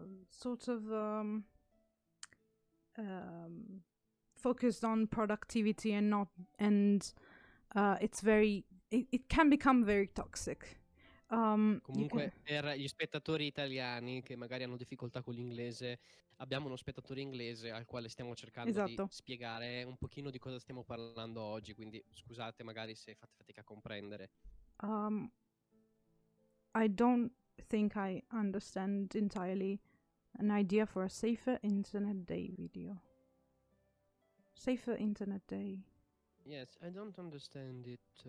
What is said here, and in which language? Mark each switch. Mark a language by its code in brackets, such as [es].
[en] sort of focused on productivity and not, and it's very, it can become very toxic. [it] comunque per gli spettatori italiani che magari hanno difficoltà con l'inglese, abbiamo uno spettatore inglese al quale stiamo cercando Esatto. di spiegare un pochino di cosa stiamo parlando oggi, quindi scusate magari se fate fatica a comprendere. [en] I don't think I understand entirely an idea for a safer internet day video. Safer internet day. Yes, I don't understand it.